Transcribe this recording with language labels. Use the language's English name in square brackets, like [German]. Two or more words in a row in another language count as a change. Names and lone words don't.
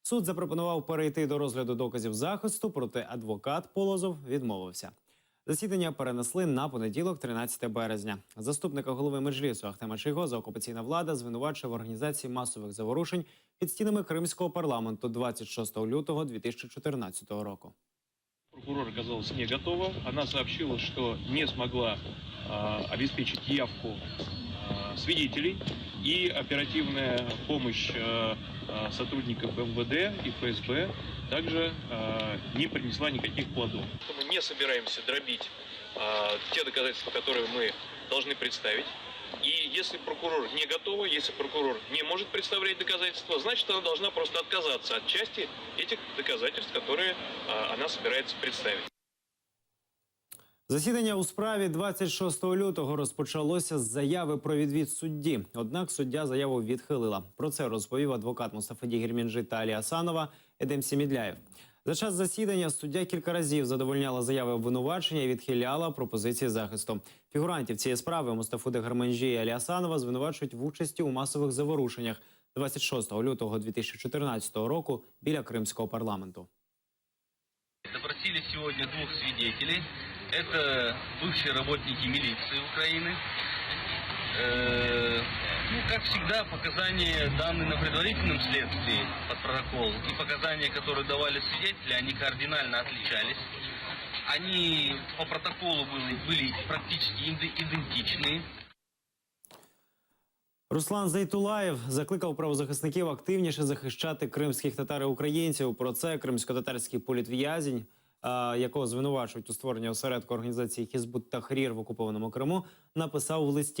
[Ukrainian] Суд запропонував перейти до розгляду доказів захисту, проте адвокат Полозов відмовився. Засідання перенесли на понеділок, 13 березня. Заступника голови Меджлісу Ахтема Чийгоза окупаційна влада звинувачує в організації масових заворушень під стінами Кримського парламенту 26 лютого 2014 року. [Russian] Прокурор оказалась не готова. Она сообщила, что не смогла обеспечить явку свидетелей, и оперативная помощь сотрудников МВД и ФСБ также не принесла никаких плодов. Мы не собираемся дробить те доказательства, которые мы должны представить. И если прокурор не готова, если прокурор не может представлять доказательства, значит, она должна просто отказаться от части этих доказательств, которые она собирается представить. [Ukrainian] Засідання у справі 26 лютого розпочалося з заяви про відвід судді. Однак суддя заяву відхилила. Про це розповів адвокат Мустафаді Гірмінджи та Алі Асанова Едем Сімідляєв. За час засідання суддя кілька разів задовольняла заяви обвинувачення і відхиляла пропозиції захисту. Фігурантів цієї справи Мустафуди Гірмінджі і Алі Асанова звинувачують в участі у масових заворушеннях 26 лютого 2014 року біля Кримського парламенту. [Russian] Допросили сегодня двух свидетелей. Это бывшие работники милиции Украины. Как всегда, показания, данные на предварительном следствии под протокол, и показания, которые давали свидетели, они кардинально отличались. Они по протоколу были практически идентичны. [Ukrainian] Руслан Зейтулаєв закликав правозахисників активніше захищати кримських татар і українців. Про це кримсько-татарський політв'язень, якого звинувачують у створенні осередку організації Хізбут-Тахрір в окупованому Криму, написав в листі.